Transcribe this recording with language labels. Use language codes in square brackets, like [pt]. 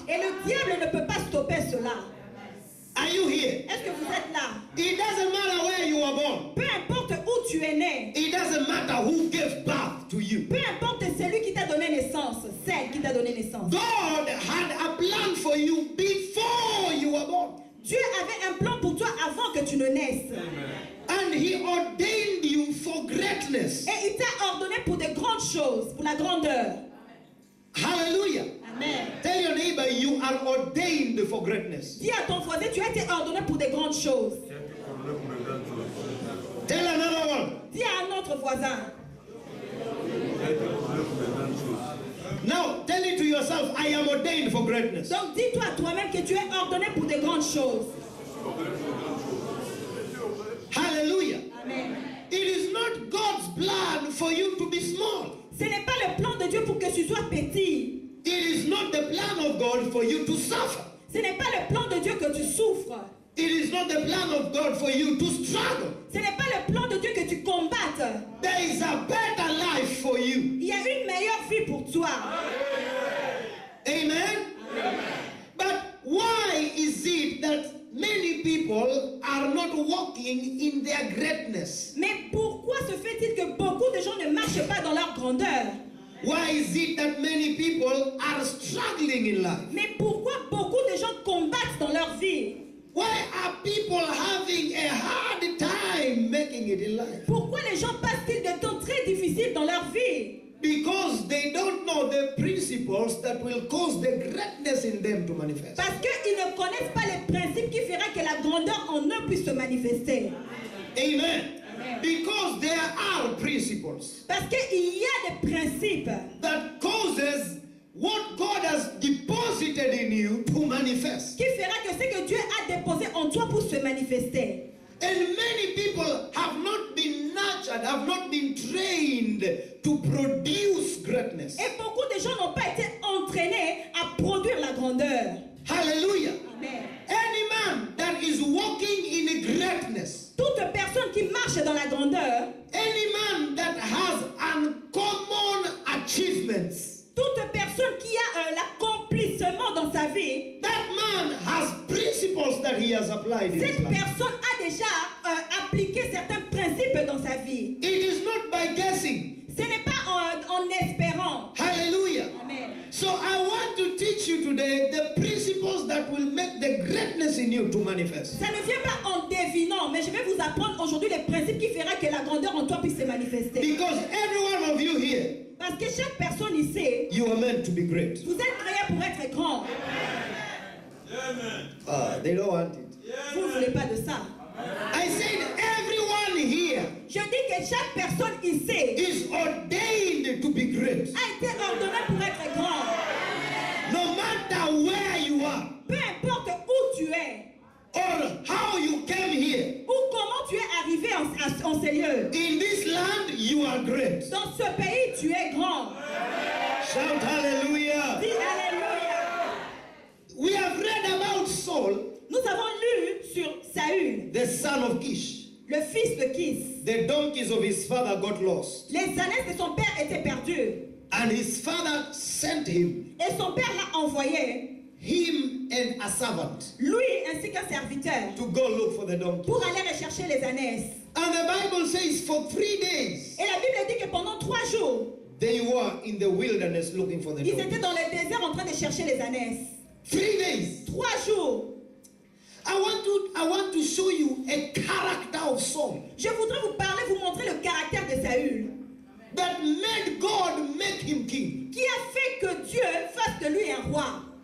[fr] Et le diable ne peut pas stopper cela. [en] Are you here? [fr] Est-ce que vous êtes là? [en] It doesn't matter where you were born. [fr] Peu importe où tu es né. [en] It doesn't matter who gave birth to you. [fr] Peu importe celui qui t'a donné naissance, celle qui t'a donné naissance. [en] God had a plan for you before you were born. [fr] Dieu avait un plan pour toi avant que tu ne naisses. [en] And he ordained you for greatness. [fr] Et il t'a ordonné pour de grandes choses, pour la grandeur. [en] Hallelujah. Amen. Tell your neighbor you are ordained for greatness. [fr] Dis à ton voisin, tu as été ordonné pour de grandes choses. [en] Tell another one. [fr] Dis à un autre voisin. [en] Now tell it to yourself, I am ordained for greatness. [fr] Donc dis-toi à toi-même que tu es ordonné pour de grandes choses. [en] Hallelujah. Amen. It is not God's plan for you to be small. [fr] Ce n'est pas le plan de Dieu pour que tu sois petit. [en] It is not the plan of God for you to suffer. [fr] Ce n'est pas le plan de Dieu que tu souffres. [en] It is not the plan of God for you to struggle. [fr] Ce n'est pas le plan de Dieu que tu combattes. [en] There is a better life for you. [fr] Il y a une meilleure vie pour toi. [en] Amen. But why is it that many people are not walking in their greatness? [fr] Mais pourquoi se fait-il que beaucoup de gens ne marchent pas dans leur grandeur? [en] Why is it that many people are struggling in life? [fr] Mais pourquoi beaucoup de gens combattent dans leur vie? [en] Why are people having a hard time making it in life? [fr] Pourquoi les gens passent-ils de temps très difficiles dans leur vie? [en] Because they don't know the principles that will cause the greatness in them to manifest. [fr] Parce qu'ils ne connaissent pas les principes qui feraient que la grandeur en eux puisse se manifester. [en] Amen. Because there are principles [fr] Parce qu'il y a des principes [en] that causes what God has deposited in you to manifest. [fr] qui fera que ce que Dieu a déposé en toi pour se manifester. [en] And many people have not been nurtured, have not been trained to produce greatness. [fr] Et beaucoup de gens n'ont pas été entraînés à produire la grandeur. [en] Hallelujah. Amen. Any man that is walking in greatness, [fr] Toute personne qui marche dans la grandeur, [en] any man that has uncommon achievements, [fr] toute personne qui a l'accomplissement dans sa vie, [en] that man has principles that he has applied in his [fr] cette [en] life. [fr] personne a déjà appliqué certains principes dans sa vie. [en] It is not by guessing. [fr] Ce n'est pas en espérant. [en] Hallelujah. Amen. So I want to teach you today the principles that will make the greatness in you to manifest. [fr] Ça ne vient pas en devinant, mais je vais vous apprendre aujourd'hui les principes qui feront que la grandeur en toi puisse se manifester. [en] Because every one of you here, [fr] Parce que chaque personne ici, [en] you are meant to be great. [fr] vous êtes créés pour être grand. [en] They don't want it. [fr] Vous ne voulez pas de ça. [en] I said everyone here [fr] Je dis que chaque personne ici [en] is ordained to be great. [fr] a été ordonnée pour être grand. [en] No matter where you are [fr] Peu importe où tu es, [en] or how you came here. [fr] ou comment tu es arrivé en ces lieux. [en] In this land, you are great. [fr] Dans ce pays, tu es grand. [en] Shout hallelujah. [fr] Dis Alléluia. [en] We have read about Saul, [fr] Nous avons lu sur Saül, [en] the son of Kish. [fr] le fils de Kis. [en] The donkeys of his father got lost, [fr] Les ânesses de son père étaient perdues. [en] and his father sent him, [fr] Et son père l'a envoyé, [en] him and a servant, [fr] lui ainsi qu'un serviteur, [en] to go look for the donkey. [fr] pour aller rechercher les ânesses. [en] And the Bible says for 3 days, [fr] Et la Bible dit que pendant 3 jours, [en] they were in the wilderness looking for the [fr] ils [en] donkey. [fr] étaient dans le désert en train de chercher les ânesses. [en] 3 days. [fr] 3 jours. [en] I want to show you a character of Saul [fr] Je voudrais vous montrer le caractère de Saül, [en] that made God make him king [fr] qui a fait que Dieu fasse de lui un roi.